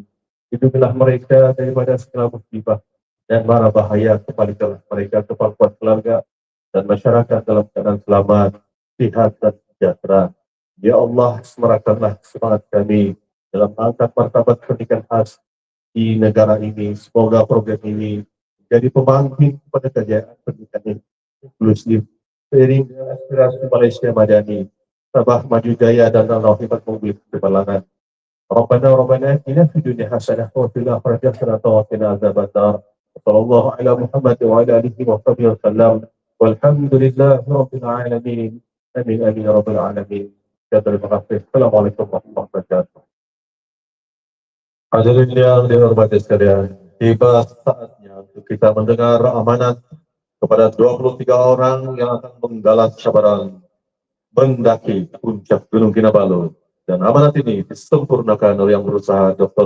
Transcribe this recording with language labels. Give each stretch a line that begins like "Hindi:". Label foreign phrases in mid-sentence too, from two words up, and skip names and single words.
Malay: Lindungilah mereka daripada segala musibah dan mara bahaya, kembalikanlah mereka ke pangkuan keluarga dan masyarakat dalam keadaan selamat, sehat dan sejahtera.
Arabic: يا الله,
Malay: semerakanlah semangat kami dalam mengangkat martabat pendidikan khas di negara ini. Semoga program ini jadi pembangkit kepada kejayaan pendidikan yang inklusif seiring dengan aspirasi Malaysia Madani, Sabah Maju Jaya dan Ranau Hebat mengungguli kecemerlangan.
Arabic: ربنا آتنا في الدنيا حسنة وفي الآخرة حسنة وقنا عذاب النار. صلى الله على محمد وعلى آله وصحبه وسلم. والحمد لله رب العالمين. آمين آمين يا رب العالمين.
Malay: Terima kasih.
Arabic: السلام عليكم ورحمة الله وبركاته.
Malay: Hadirin yang dihormati sekalian, tiba saatnya untuk kita mendengar amanat kepada 23 orang yang akan menggalas cabaran mendaki puncak Gunung Kinabalu. Dan amanat ini disempurnakan oleh yang berusaha Dr.